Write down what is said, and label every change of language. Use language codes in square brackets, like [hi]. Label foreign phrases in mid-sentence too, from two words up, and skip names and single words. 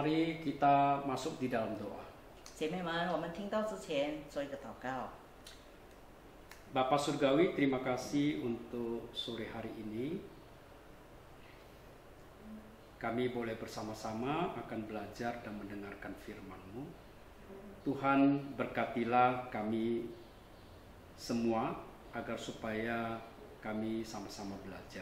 [id] masuk di dalam doa. [zh] 姐妹们，我们听到之前做一个祷告。 [id] Bapak Surgawi, terima kasih untuk sore hari ini. Kami boleh bersama-sama akan belajar dan mendengarkan firman-Mu. Tuhan, berkatilah kami semua agar supaya kami sama-sama belajar.